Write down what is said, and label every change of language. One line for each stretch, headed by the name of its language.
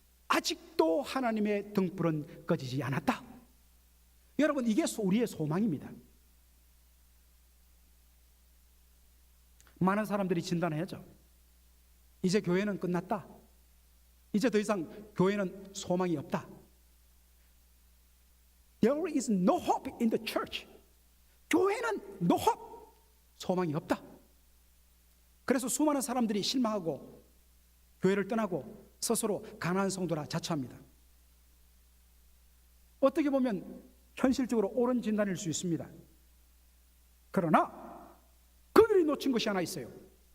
Korean: 아직도 하나님의 등불은 꺼지지 않았다. 여러분, 이게 우리의 소망입니다. 많은 사람들이 진단해야죠. 이제 교회는 끝났다. 이제 더 이상 교회는 소망이 없다.
English: There is no hope in the church.
Korean: 교회는
English: no hope.
Korean: 소망이 없다. 그래서 수많은 사람들이 실망하고 교회를 떠나고 스스로 가난한 성도라 자처합니다. 어떻게 보면 현실적으로 옳은 진단일 수 있습니다. 그러나 그들이 놓친 것이 하나 있어요.